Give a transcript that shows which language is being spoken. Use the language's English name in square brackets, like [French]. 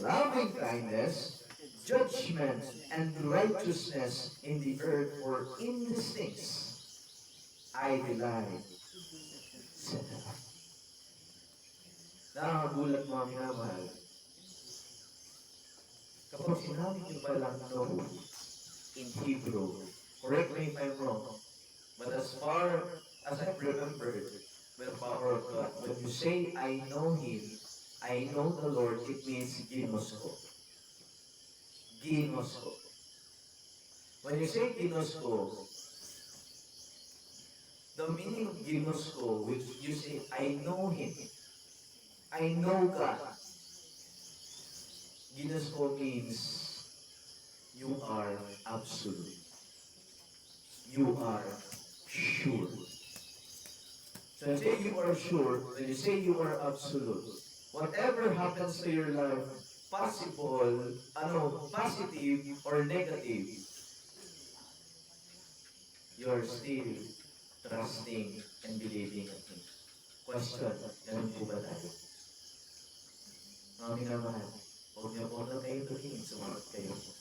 [English] Loving kindness, judgment, and righteousness in the earth, for in these things I delight. [Filipino] Nakakagulat mga minamahal. Kapag sinabi niyo pa lang [English] know in Hebrew, correct me if I'm wrong, but as far as I've remembered, with the power of God, when you say, I know Him, I know the Lord, it means ginosko. Ginosko. When you say ginosko, the meaning of ginosko, which you say, I know Him, I know God. Ginosko means you are absolute. You are sure. So when you say you are sure, when you say you are absolute, whatever happens to your life, possible, positive or negative, you're still trusting and believing in Him. Question, [Filipino] ganun po ba tayo? Mga minamahal, huwag niyo po na kayo tumingin, sumagot kayo.